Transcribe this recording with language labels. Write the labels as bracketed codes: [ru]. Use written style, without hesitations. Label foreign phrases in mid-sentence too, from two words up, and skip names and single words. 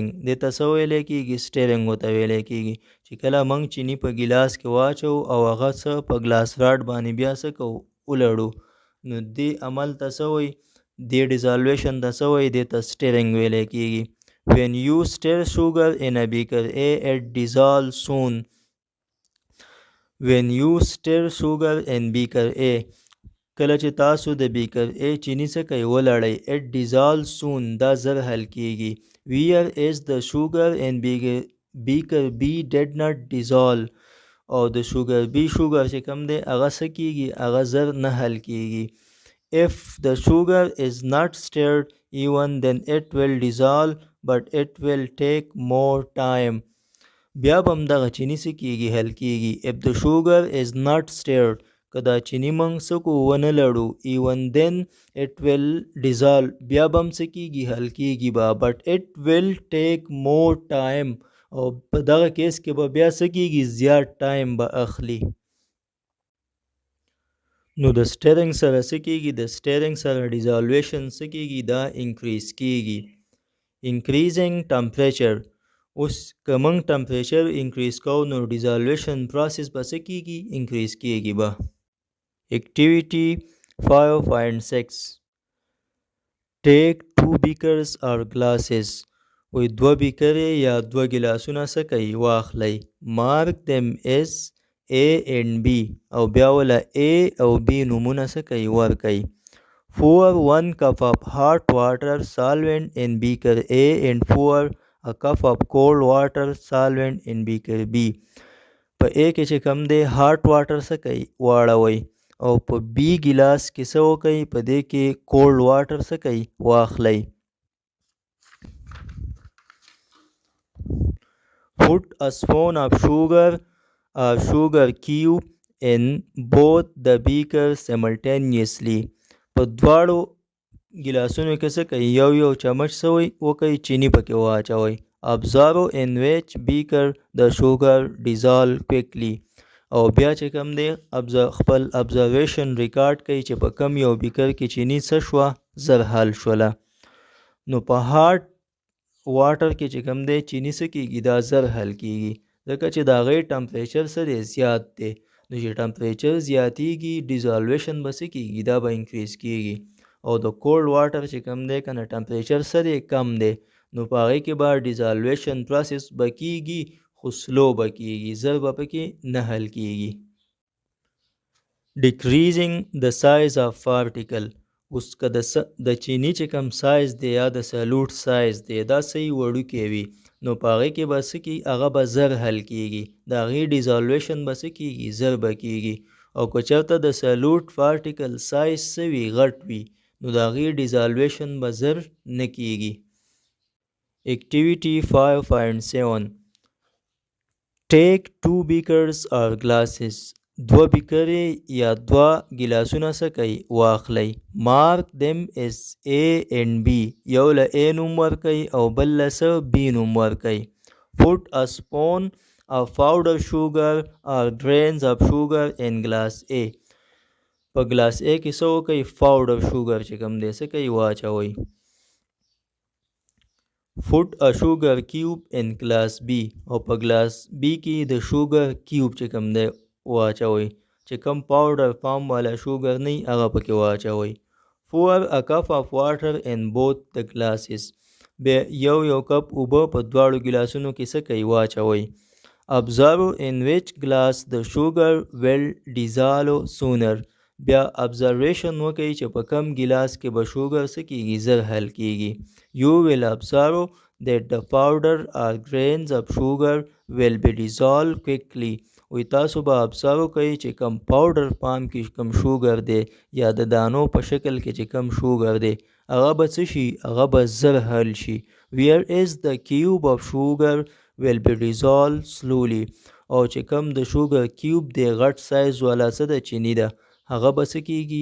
[ps] دې ته څه ویلی کېږي؟ stirring ورته ویلی کېږي. چې کله موږ چینی په ګیلاس کې واچو او هغه څه په ګلاس راډ باندې بیا څه کوو؟ ولړو، نو دې عمل ته څه وایي؟ دې ډیزالویشن ته څه وایي؟ دې ته stirring ویلی کېږي. [en] When you stir sugar in a beaker A, it dissolves soon. When you stir sugar in beaker A, [ps] کله چې تاسو د بیکر A چینی څه کوي؟ ولړئ. [en] it dissolves soon، [ps] دا زر حل کېږي. [en] where is the sugar in beaker B did not dissolve، [ps] او د شوګر B شوګر چې کوم دی هغه څه کېږي؟ هغه زر نه حل کېږي. [en] if the sugar is not stirred even then it will dissolve but it will take more time. [ps] بیا به همدغه چینی څه کېږي؟ حل کېږي. [en] if the sugar is not stirred، [ps] که دا چینی موږ څه کو ونه لړو، [en] even then it will dissolve، [ps] بیا به هم څه کېږي؟ حل کېږي به. [en] but it will take more time، [ps] او په دغه کیس کې به بیا څه کېږي؟ زیات ټایم به اخلي. نو د stirring سره څه کېږي؟ د stirring سره ډیزالویشن څه کېږي؟ دا انکریز کېږي. [en] increasing temperature، [ps] اوس که موږ [en] temperature increase [ps] کوو نو [en] dissolution process [ps] به څه کېږي؟ انکریز کېږي به. [en] Activity 5.6 Take 2 beakers or glasses. [ps] وی دوه بیکرې یا دوه ګلاسونه څه کوي؟ واخلئ. [en] Mark them as A and B، [ps] او بیا وله A او B نومونه څه کوي؟ ورکئ. [en] Pour 1 cup of hot water solvent in beaker A and pour a cup of cold water solvent in beaker B. [ps] په A کې چې کم دی [en] hot water [ps] څه کوي؟ واړوئ. او په B ګلاس کې څه وکئ؟ په دې کې [en] cold water [ps] څه کوي؟ واخلئ. [en] Put a spoon of sugar cube in both the beakers simultaneously. [ps] په دواړو ګلاسونو کې څه کوي؟ یو چمچ څه وکئ؟ چینی پکې واچوئ. [en] Observe in which beaker the sugar dissolve quickly. [ps] او بیا چې کم دی خپل [en] observation record [ps] کوي چې په کم یو بیکر کې چینی څه شوه؟ زر حل شوله. نو په [en] hot water [ps] کې چې کم دی چینی څه کېږي؟ دا زر حل کېږي، ځکه چې د هغې ټمپریچر څه دی؟ زیات دی. نو چې ټمپریچر زیاتېږي ډیزالویشن به څه کېږي؟ دا به انکریز کېږي. او د [en] cold water [ps] چې کم دی که نه ټمپریچر څه دی؟ کم دی. نو په هغې کې به [en] dissolution process [ps] به کېږي خو سلو به کېږي، زر به پکې نه حل کېږي. [en] Decreasing the size of particle، [ps] اوس که د چینی چې کم سایز دی یا د [en] solute size [ps] دی دا صحیح وړوکی وي نو په هغې کې به څه کېږي؟ هغه به زر حل کېږي، د هغې ډیزالویشن به څه کېږي؟ زر به کېږي. او که چېرته د [en] solute particle size [ps] څه وي؟ غټ وي، نو د هغې ډیزالویشن به زر نه کېږي. [en] Activity 5.7 Take 2 beakers or glasses. [ps] دوه بیکرې یا دوه ګلاسونه څه کوي؟ واخلئ. [en] Mark them as A and B، [ps] یو له A نوم ورکئ او بل له څه؟ B نوم ورکئ. [en] Put a spoon of powdered sugar or grains of sugar in glass A. [ps] په ګلاس A کې څه وکئ؟ [en] powder sugar [ps] چې کوم دی څه کوي؟ واچوئ. [en] Put a sugar cube in glass B، [ps] او په ګلاس B کې د [en] sugar cube [ps] چې کوم دی واچوئ، چې کوم [en] powder form [ps] والا شوګر نه وي هغه پکې واچوئ. [en] Pour a cup of water in both the glasses، [ps] بیا یو کپ اوبه په دواړو ګلاسونو کې څه کوي؟ واچوئ. [en] Observe in which glass the sugar will dissolve sooner، [ps] بیا observation وکړئ چې په کم ګلاس کې به شوګر څه کېږي؟ زر حل کېږي. [en] You will observe that the powder or grains of sugar will be dissolved quickly. [ps] وی تاسو به ابزرو کوئ چې کم [en] powder form [ps] کې کم شوګر دی یا د دانو په شکل کې چې کم شوګر دی هغه به څه شي؟ هغه به زر حل شي. [en] Where is the cube of sugar will be dissolved slowly، [ps] او چې کم د شوګر کیوب دی غټ سایز والا څه د چینی ده هغه به څه کېږي؟